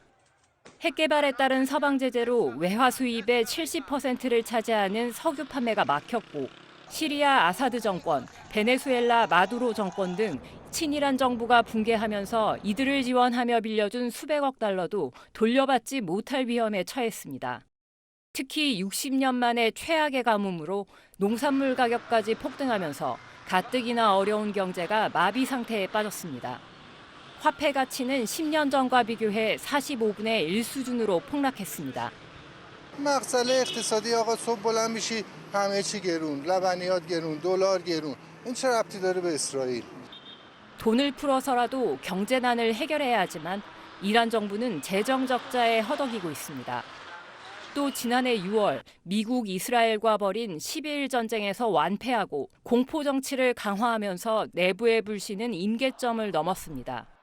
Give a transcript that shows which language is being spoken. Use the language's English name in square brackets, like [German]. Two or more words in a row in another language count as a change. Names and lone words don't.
[Korean] 핵 개발에 따른 서방 제재로 외화 수입의 70%를 차지하는 석유 판매가 막혔고 시리아 아사드 정권, 베네수엘라 마두로 정권 등 친이란 정부가 붕괴하면서 이들을 지원하며 빌려준 수백억 달러도 돌려받지 못할 위험에 처했습니다. 특히 60년 만에 최악의 가뭄으로 농산물 가격까지 폭등하면서 가뜩이나 어려운 경제가 마비 상태에 빠졌습니다. 화폐 가치는 10년 전과 비교해 45분의 1 수준으로 폭락했습니다. [Persian] مسئله اقتصادی آقا صبح بلند میشی همه چی گرون لبنیات گرون دلار گرون این چه ربطی داره به اسرائیل [Korean] 돈을 풀어서라도 경제난을 해결해야 하지만 이란 정부는 재정 적자에 허덕이고 있습니다. 또 지난해 6월 미국 이스라엘과 벌인 12일 전쟁에서 완패하고 공포 정치를 강화하면서 내부의 불신은 임계점을 넘었습니다.